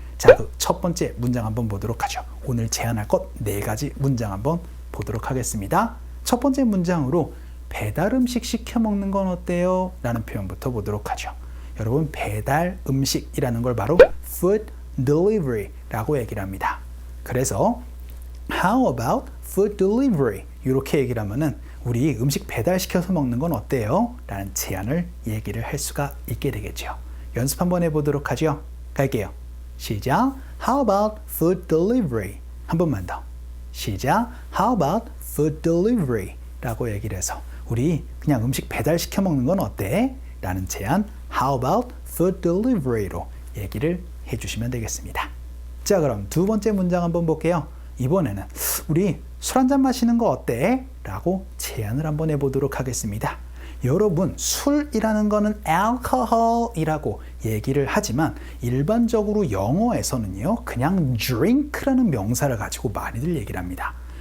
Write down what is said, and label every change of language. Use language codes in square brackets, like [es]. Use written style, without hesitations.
[ko] 자, 그 첫 번째 문장 한번 보도록 하죠. 오늘 제안할 것 4가지 문장 한번 보도록 하겠습니다. 첫 번째 문장으로 배달 음식 시켜 먹는 건 어때요? 라는 표현부터 보도록 하죠. 여러분, 배달 음식이라는 걸 바로 food delivery 라고 얘기를 합니다. 그래서 [en] how about food delivery? [ko] 이렇게 얘기를 하면은 우리 음식 배달시켜서 먹는 건 어때요? 라는 제안을 얘기를 할 수가 있게 되겠죠. 연습 한번 해보도록 하죠. 갈게요. 시작. [en] How about food delivery? [ko] 한 번만 더. 시작. [en] How about food delivery? [ko] 라고 얘기를 해서 우리 그냥 음식 배달시켜 먹는 건 어때? 라는 제안 [en] How about food delivery [ko] 로 얘기를 해주시면 되겠습니다. 자, 그럼 두 번째 문장 한번 볼게요. 이번에는 우리 술 한잔 마시는 거 어때? 라고 제안을 한번 해보도록 하겠습니다. 여러분, 술이라는 거는 alcohol이라고 얘기를 하지만 일반적으로 영어에서는요, 그냥 drink라는 명사를 가지고 많이들 얘기를 합니다.